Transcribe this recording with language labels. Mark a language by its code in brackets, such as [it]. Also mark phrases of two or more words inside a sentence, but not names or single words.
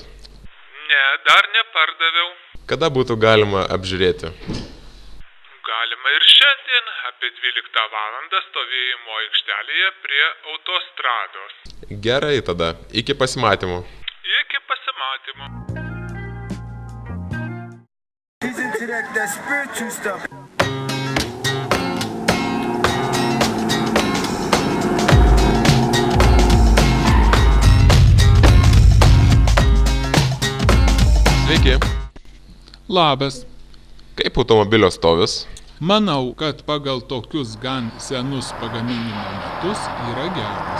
[lt] Ne, dar nepardaviau. Kada būtų galima apžiūrėti? Galima ir šiandien apie 12 valandą stovėjimo aikštelėje prie autostrados. Gerai tada. Iki pasimatymų. Iki pasimatymo. [en] He's into that spiritual stuff. [lt] Sveiki. Labas. Kaip automobilio stovis? Manau, kad pagal tokius gan senus pagaminimo metus yra geras.